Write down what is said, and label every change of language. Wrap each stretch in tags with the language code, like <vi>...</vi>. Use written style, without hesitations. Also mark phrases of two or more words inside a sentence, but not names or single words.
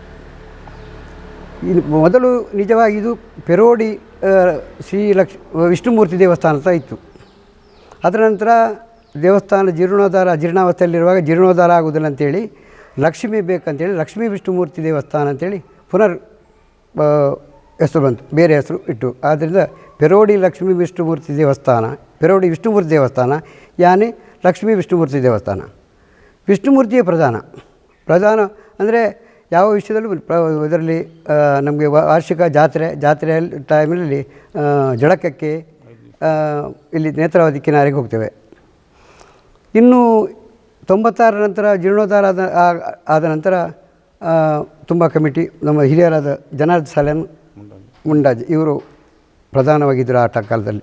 <kn>ಮೊದಲು ನಿಜವಾಗಿ ಇದು ಪೆರೋಡಿ ವಿಷ್ಣುಮೂರ್ತಿ ದೇವಸ್ಥಾನ ಅಂತ ಇತ್ತು. ಅದರ ನಂತರ ದೇವಸ್ಥಾನ ಜೀರ್ಣಾವಸ್ಥೆಯಲ್ಲಿರುವಾಗ ಜೀರ್ಣೋದ್ಧಾರ ಆಗುವುದಿಲ್ಲ ಅಂತೇಳಿ ಲಕ್ಷ್ಮಿ ಬೇಕಂತೇಳಿ ಲಕ್ಷ್ಮೀ ವಿಷ್ಣುಮೂರ್ತಿ ದೇವಸ್ಥಾನ ಅಂತೇಳಿ ಪುನರ್ ಹೆಸರು ಬಂತು, ಬೇರೆ ಹೆಸರು ಇಟ್ಟು. ಆದ್ದರಿಂದ ಪೆರೋಡಿ ಲಕ್ಷ್ಮೀ ವಿಷ್ಣುಮೂರ್ತಿ ದೇವಸ್ಥಾನ, ಪೆರೋಡಿ ವಿಷ್ಣುಮೂರ್ತಿ ದೇವಸ್ಥಾನ, ಯಾನೇ ಲಕ್ಷ್ಮೀ ವಿಷ್ಣುಮೂರ್ತಿ ದೇವಸ್ಥಾನ. ವಿಷ್ಣುಮೂರ್ತಿಯೇ ಪ್ರಧಾನ ಅಂದರೆ ಯಾವ ವಿಷಯದಲ್ಲೂ ಇದರಲ್ಲಿ ನಮಗೆ ವಾರ್ಷಿಕ ಜಾತ್ರೆಯ ಟೈಮಲ್ಲಿ ಜಳಕಕ್ಕೆ ಇಲ್ಲಿ ನೇತ್ರಾವತಿ ಕಿನಾರಿಗೆ ಹೋಗ್ತೇವೆ. ಇನ್ನು 96 ನಂತರ ಜೀರ್ಣೋದ್ಧಾರ ಆದ ನಂತರ ತುಂಬ ಕಮಿಟಿ, ನಮ್ಮ ಹಿರಿಯರಾದ ಜನಾರ್ದನ್ ಸಾಲೆನ್ ಮುಂಡಾಜಿ ಇವರು ಪ್ರಧಾನವಾಗಿದ್ದರು ಆ ಕಾಲದಲ್ಲಿ.</kn>